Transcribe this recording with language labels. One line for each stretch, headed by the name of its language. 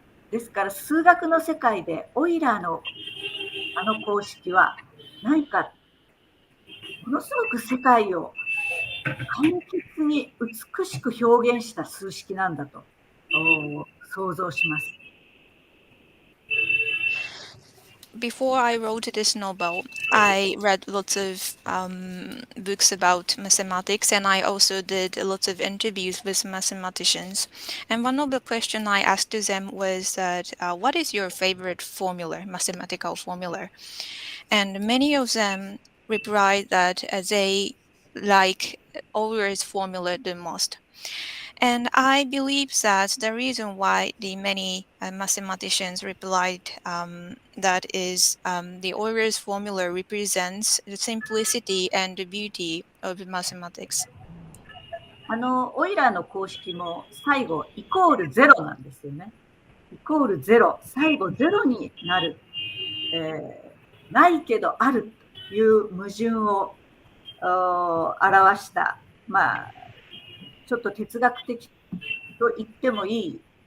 Japanese: ですから数学の世界でオイラーのあの公式は何かものすごく世界を簡潔に美しく表現した数式なんだと想像します。
English: Before I wrote this novel, I read lots of books about mathematics, and I also did lots of interviews with mathematicians. And one of the questions I asked to them was that, what is your favorite formula, mathematical formula? And many of them replied that they like Euler's formula the most. And I believe that the reason why the many mathematicians replied that is the Euler's formula represents the simplicity and the beauty of mathematics.
Japanese: オイラーの公式も最後イコールゼロなんですよね。イコールゼロ、最後ゼロになる、ないけどあるという矛盾を表した、ちょっと哲学的と言ってもいい、